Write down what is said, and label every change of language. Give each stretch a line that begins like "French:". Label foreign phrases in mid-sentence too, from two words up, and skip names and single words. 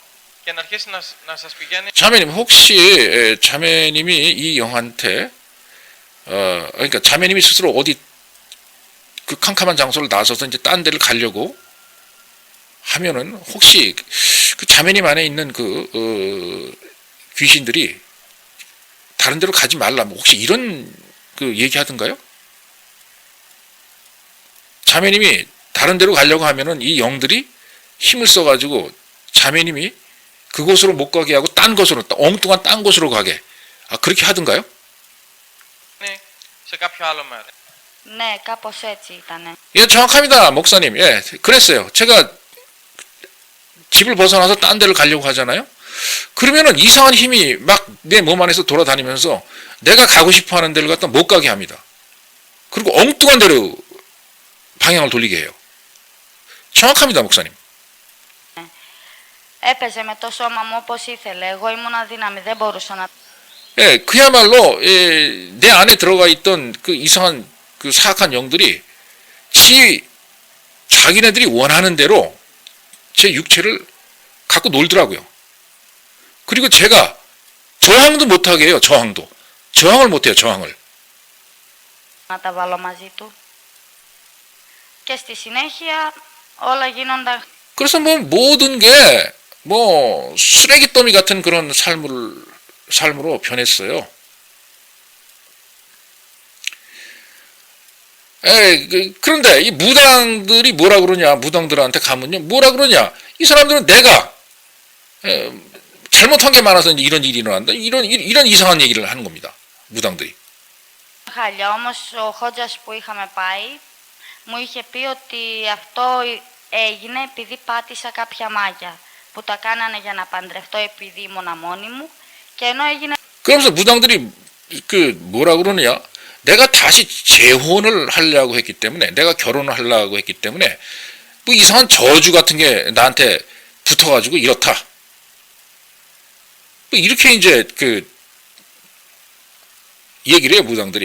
Greek: Και να αρχίσει να σας πηγαίνει.
Korean: 자매님, 혹시 자매님이 이 영한테 그러니까 자매님이 스스로 어디 그 캄캄한 장소를 나서서 이제 딴 데를 가려고 하면은 혹시 그 자매님 안에 있는 그 귀신들이 다른 데로 가지 말라 뭐 혹시 이런 그 얘기하던가요? 자매님이 다른 데로 가려고 하면은 이 영들이 힘을 써가지고 자매님이 그곳으로 못 가게 하고 딴 곳으로 엉뚱한 딴 곳으로 가게 그렇게 하던가요?
Greek: Σε κάποιο άλλο μέρο. Ναι, κάπως έτσι ήτανε.
Korean: 예, 정확합니다, 목사님. 예, 그랬어요. 제가 집을 벗어나서 딴 데를 가려고 하잖아요. 그러면은 이상한 힘이 막 내 몸 안에서 돌아다니면서 내가 가고 싶어 하는 데를 갖다 못 가게 합니다. 그리고 엉뚱한 데로 방향을 돌리게 해요. 정확합니다, 목사님.
Greek: Έπαιζε με το σώμα μου όπως ήθελε. Εγώ ήμουν αδύναμη, δεν μπορούσα να...
Korean: 예, 그야말로 내 안에 들어가 있던 그 이상한 그 사악한 영들이 자기네들이 원하는 대로 제 육체를 갖고 놀더라고요. 그리고 제가 저항도 못하게 해요. 저항을 못해요. 저항을.
Greek: να τα βάλω μαζί του. Και στη συνέχεια όλα γίνονταν...
Korean: 그래서 뭐 모든 게 뭐 쓰레기 더미 같은 그런 삶으로 변했어요. 그런데 이 무당들이 뭐라 그러냐, 무당들한테 가면요, 뭐라 그러냐, 이 사람들은 내가 잘못한 게 많아서 이제 이런 일이 일어난다, 이런 이상한 얘기를 하는 겁니다, 무당들이.
Greek: Χάλια, όμως ο Χότζας που είχαμε πάει μου είχε πει ότι αυτό έγινε επειδή πάτησα κάποια μάγια που τα κάνανε για να παντρευτώ επειδή ήμουνα μόνη μου και ενώ έγινε...
Korean: 그러면서 무당들이 그 뭐라 그러냐, 내가 다시 재혼을 하려고 했기 때문에, 내가 결혼을 하려고 했기 때문에 뭐 이상한 저주 같은 게 나한테 붙어가지고 이렇다. 뭐 이렇게 이제 그 얘기를 해요, 무당들이.